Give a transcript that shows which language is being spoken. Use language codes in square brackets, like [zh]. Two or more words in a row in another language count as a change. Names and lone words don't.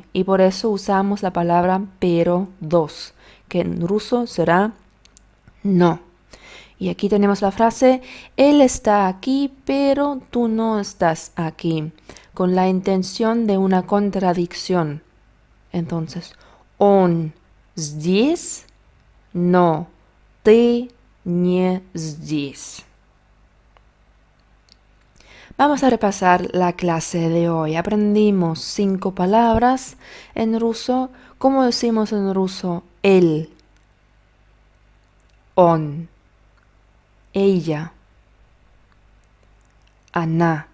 [es] Y por eso usamos la palabra pero 2, que en ruso será no. Y aquí tenemos la frase, él está aquí, pero tú no estás aquí, con la intención de una contradicción. Entonces, [ru] он здесь, но ты не здесь. [es] Vamos a repasar la clase de hoy. Aprendimos 5 palabras en ruso. ¿Cómo decimos en ruso él? Он. Ella. Она.